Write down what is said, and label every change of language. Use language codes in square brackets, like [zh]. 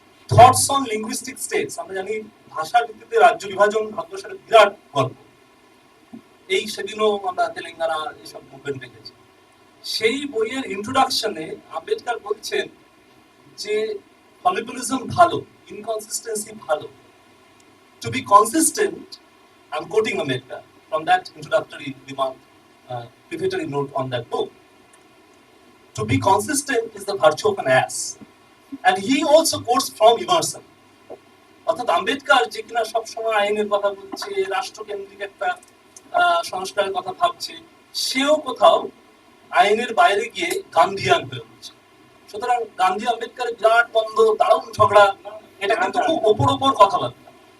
[bn] Thoughts on linguistic states, আমরা জানি ভাষার ভিত্তিতে রাজ্য বিভাজন ভারতবর্ষের বিরাট গল্প। এই সেদিনও আমরা তেলেঙ্গানা এইসব মুভমেন্ট দেখেছি। সেই বইয়ের ইন্ট্রোডাকশনে আম্বেদকর বলছেন যে ফলিবলিজম ভালো, ইনকনসিস্টেন্সি ভালো। [en] To be consistent, I'm quoting Ambedkar from that introductory remark, prefatory note on that book. To be consistent is the virtue of an ass. And he also quotes from Emerson. [bn] অর্থাৎ আম্বেদকর যে কিনা সবসময় আইনের কথা বলছে, রাষ্ট্রকেন্দ্রিক একটা সংস্কারের কথা ভাবছে, সেও কোথাও আইনের বাইরে গিয়ে গান্ধীয়ান হয়ে উঠছে। সুতরাং গান্ধী আম্বেদকরের বিরাট দ্বন্দ্ব, দারুণ ঝগড়া, এটা কিন্তু খুব ওপর কথাবার্তা।